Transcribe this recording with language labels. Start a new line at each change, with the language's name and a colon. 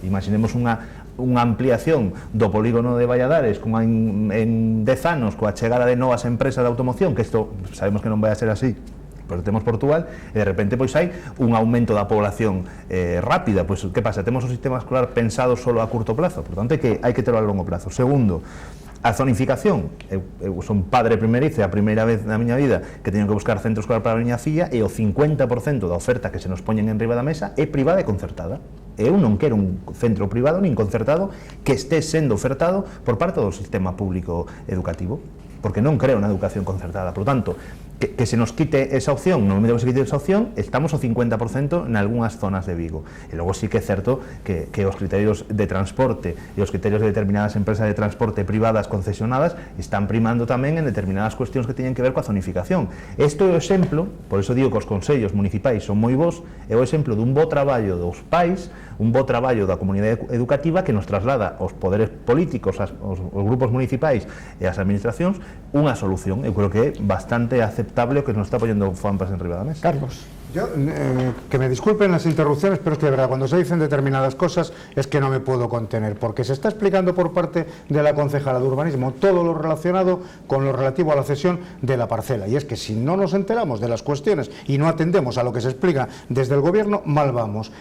Galician: Imaginemos unha ampliación do polígono de Valladares en 10 anos coa chegada de novas empresas de automoción, que isto sabemos que non vai a ser así, pero temos Portugal, e de repente pois hai un aumento da población rápida. Pois que pasa? Temos o sistema escolar pensado solo a curto plazo, por tanto hai que terlo a longo plazo. Segundo, a zonificación. Eu son padre primerizo, a primeira vez na miña vida que teño que buscar centro escolar para a miña filla, e o 50% da oferta que se nos poñen en riba da mesa é privada e concertada. Eu non quero un centro privado nin concertado que este sendo ofertado por parte do sistema público educativo, porque non creo na educación concertada.
Spanish: Por lo tanto,
Galician: que se nos quite esa opción, no momento que se quite esa opción, estamos ao 50% en algunhas zonas de Vigo. E logo sí que é certo que os criterios de transporte e os criterios de determinadas empresas de transporte privadas concesionadas están primando tamén en determinadas cuestións que teñen que ver coa zonificación. Isto é o exemplo, por iso digo que os consellos municipais son moi bons, é o exemplo dun bo traballo dos pais, un bo traballo da comunidade educativa que nos traslada aos poderes políticos, aos grupos municipais e ás administracións unha solución. Eu creo que é bastante aceptable o que nos está apoyando FOAMPAS en riba da mesa. Carlos.
Spanish: Yo, que me disculpen las interrupciones, pero es que de verdad, cuando se dicen determinadas cosas es que no me puedo contener, porque se está explicando por parte de la concejala de urbanismo todo lo relacionado con lo relativo a la cesión de la parcela, y es que si no nos enteramos de las cuestiones y no atendemos a lo que se explica desde el gobierno, mal vamos.